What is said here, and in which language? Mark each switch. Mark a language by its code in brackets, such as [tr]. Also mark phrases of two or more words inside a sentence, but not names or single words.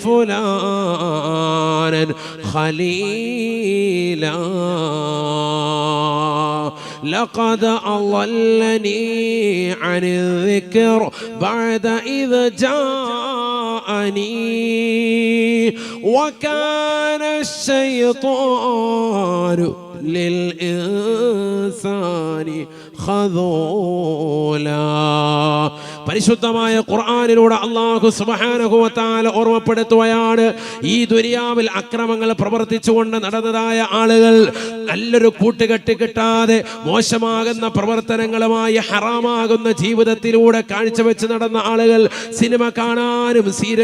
[ar] فلانا خليلا لقد أضلني عن الذكر بعد إذ جاءني وكان الشيطان للإنسان خذولا. [ml] പരിശുദ്ധമായ ഖുർആനിലൂടെ [ar] الله سبحانه و تعالى [ml] ഓർമ്മപ്പെടുത്തുകയാണ്, ഈ ദുനിയാവിൽ അക്രമങ്ങൾ പ്രവർത്തിച്ചുകൊണ്ട് നടന്നതായ ആളുകൾ നല്ലൊരു കൂട്ടുകെട്ട് കിട്ടാതെ മോശമാകുന്ന പ്രവർത്തനങ്ങളുമായി ഹറാമാകുന്ന ജീവിതത്തിലൂടെ കാഴ്ചവെച്ച് നടന്ന ആളുകൾ സിനിമ കാണാനും സീരിയൽ